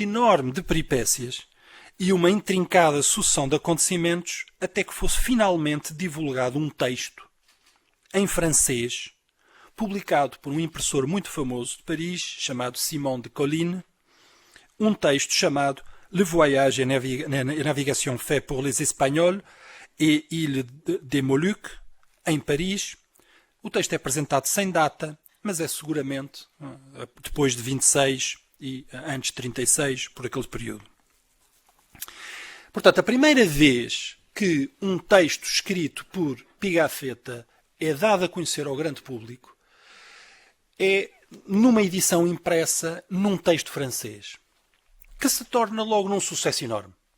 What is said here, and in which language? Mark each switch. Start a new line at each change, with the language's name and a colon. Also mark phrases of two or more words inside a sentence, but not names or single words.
Portuguese: enorme de peripécias e uma intrincada sucessão de acontecimentos até que fosse finalmente divulgado um texto em francês, publicado por um impressor muito famoso de Paris, chamado Simon de Colline, um texto chamado Le voyage et navigation fait pour les Espagnols et îles des Moluques, em Paris. O texto é apresentado sem data, mas é seguramente depois de 26 e antes de 36, por aquele período. Portanto, a primeira vez que um texto escrito por Pigafetta é dado a conhecer ao grande público é numa edição impressa num texto francês, que se torna logo num sucesso enorme.